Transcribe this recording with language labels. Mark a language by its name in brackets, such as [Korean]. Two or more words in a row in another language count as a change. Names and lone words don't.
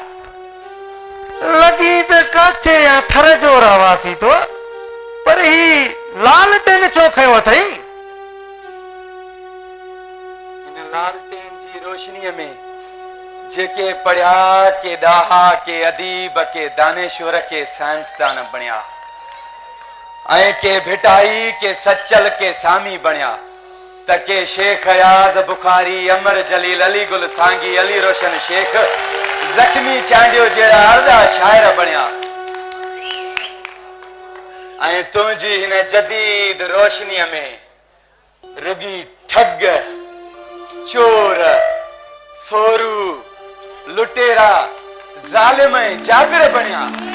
[Sindhi] लॻी त काचे या थर जो रवासी तो, पर ही लालटेन छो खयो अथई? इन लालटेन जी रोशनीअ में जेके पढ़िया के ॾाहा के अदीब के दानेश्वर के साइंसदान बणिया ऐं के भिटाई के सचल के सामी बणिया त के शेख अयाज बुखारी अमर जलील अली गुल सांगी अली रोशन शेख जख्मी चांडियो जहिड़ा अर्धा शाइर बणिया ऐं तुंहिंजी हिन जदीद रोशनीअ में रुगी ठग चोर फोरू लुटेरा ज़ालिम ऐं जाबिर बणिया।